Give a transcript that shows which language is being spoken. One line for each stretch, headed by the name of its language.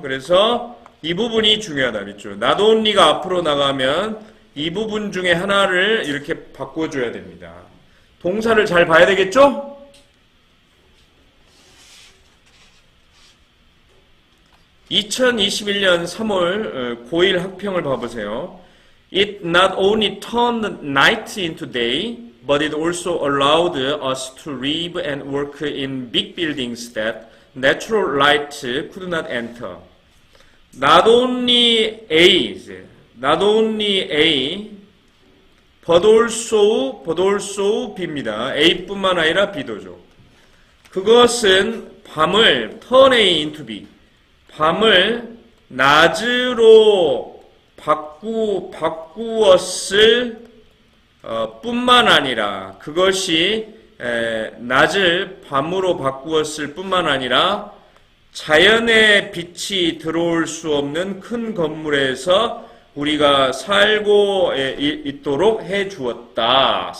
Korean: 그래서 이 부분이 중요하다. 밑줄. not only가 앞으로 나가면 이 부분 중에 하나를 이렇게 바꿔줘야 됩니다. 동사를 잘 봐야 되겠죠? 2021년 3월 고1 학평을 봐보세요.
English: It not only turned night into day, but it also allowed us to live and work in big buildings that natural light could not enter. Not only A, but also B입니다.
Korean: A뿐만 아니라 B도죠. 그것은 밤을
English: turn A into B,
Korean: 밤을 낮으로 바꾸었을 뿐만 아니라 그것이 낮을 밤으로 바꾸었을 뿐만 아니라 자연의 빛이 들어올 수 없는 큰 건물에서 우리가 살고 있도록 해 주었다.